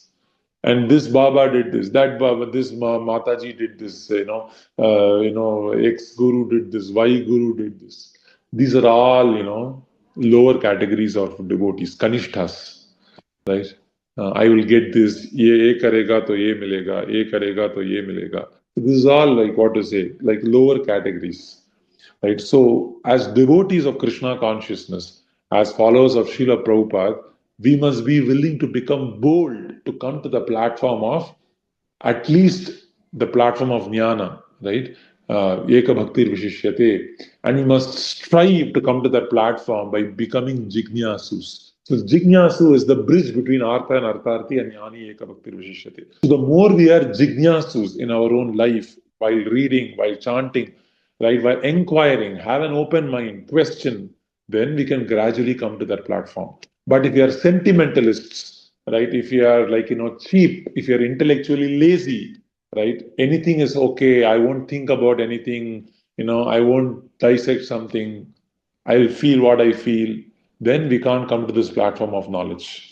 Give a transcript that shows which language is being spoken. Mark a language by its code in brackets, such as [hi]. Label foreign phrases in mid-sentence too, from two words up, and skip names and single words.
[en] And this Baba did this, that Baba, this Mataji did this, X-Guru did this, Y-Guru did this. These are all, lower categories of devotees, Kanishthas, right? I will get this, [hi] ye karega to ye milega, ye karega to ye milega. [en] This is all like lower categories. Right? So, as devotees of Krishna consciousness, as followers of Srila Prabhupada, we must be willing to become bold to come to the platform of, at least the platform of jnana, right? [sa] Ekabhakti vishishyate. [en] And we must strive to come to that platform by becoming jijñasus. So jijñasu is the bridge between artha and artharthi and [sa] jnani ekabhakti vishishyate. [en] So the more we are jijñasus in our own life, while reading, while chanting, right, while inquiring, have an open mind, question, then we can gradually come to that platform. But if you are sentimentalists, right, if you are cheap, if you are intellectually lazy, right, anything is okay, I won't think about anything, I won't dissect something, I'll feel what I feel, then we can't come to this platform of knowledge.